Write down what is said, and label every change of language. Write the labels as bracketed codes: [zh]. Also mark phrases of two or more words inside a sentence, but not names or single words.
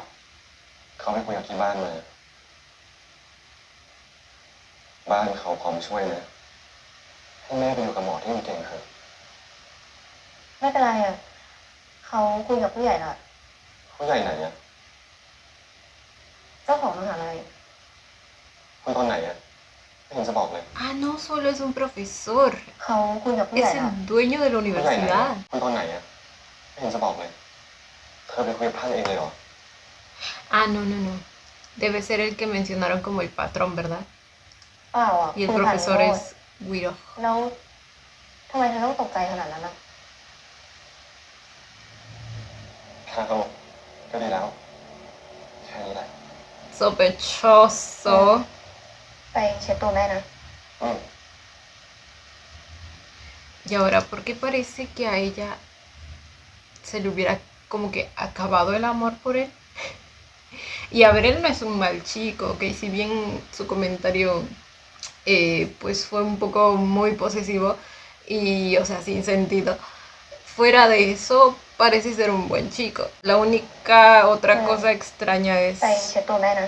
[th] เขาไปคุยกับที่บ้านมา บ้านเขาพร้อมช่วยนะให้แม่ไปอยู่กับหมอที่มันเก่งเถอะ ไม่เป็นไรอ่ะ เขาคุยกับผู้ใหญ่ละ ผู้ใหญ่ไหนอ่ะ เจ้าของมหาลัย คุยตอนไหนอ่ะไม่เห็นจะบอกเลย [es] Ah, no solo es un profesor. [th] เขาคุยกับผู้ใหญ่ [es] Es [th] ละ [es] el dueño de la [th] ผู้ใหญ่ไหนอะ [es] universidad. [th] คุยตอนไหนอ่ะไม่เห็นจะบอกเลย เธอไปคุยกับท่านเองเลยเหรอ [es] Ah, no, no, no. Debe ser el que mencionaron como el patrón, ¿verdad? [th] เปล่าอ่ะ [es] Y el [th] คุยผ่าน [es] profesor [th] โน้ต [es] es Wiro. [th] แล้วทำไมเธอต้องตกใจขนาดนั้นอ่ะ ถ้าเขาก็ดีแล้ว แค่นี้แหละ [es] Sospechoso. [th] ไปเช็ดตัวแม่นะ อืม [es] Y ahora, ¿por qué parece que a ella se le hubiera como que acabado el amor por él? Y a ver, él no es un mal chico, ¿ok? Si bien su comentario pues fue un poco muy posesivo y, o sea, sin sentido. Fuera de eso, parece ser un buen chico. La única otra cosa extraña es [th] ไปเช็ดตัวแม่นะ